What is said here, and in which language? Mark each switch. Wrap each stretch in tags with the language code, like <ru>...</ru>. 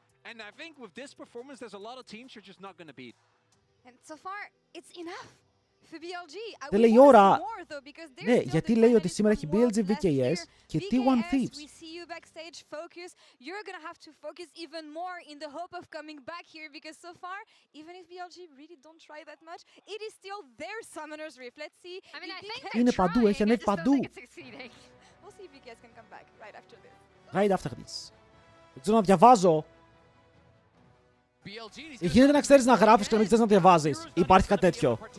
<en>And I think with this performance, there's a lot of teams you're just not going to beat. And so far, it's enough for BLG.</en> <el>Δεν λέει η ώρα. Ναι, γιατί λέει ότι σήμερα έχει BLG, VKS και T1 Thieves.</el> <en>We see you backstage focus. You're going to have to focus even more in the hope of coming back here because so far, even if BLG really don't try that much, it is still their Summoner's Rift. Let's see. I mean, I think</en> <el>είναι παντού, έχει ανέβει παντού.</el> <en>We'll see if BKS can come back right after this. Right after this.</en> <el>Δεν ξέρω να διαβάζω. Γίνεται να ξέρεις να γράφεις και να μην ξέρεις να διαβάζεις. Υπάρχει κάτι τέτοιο.</el>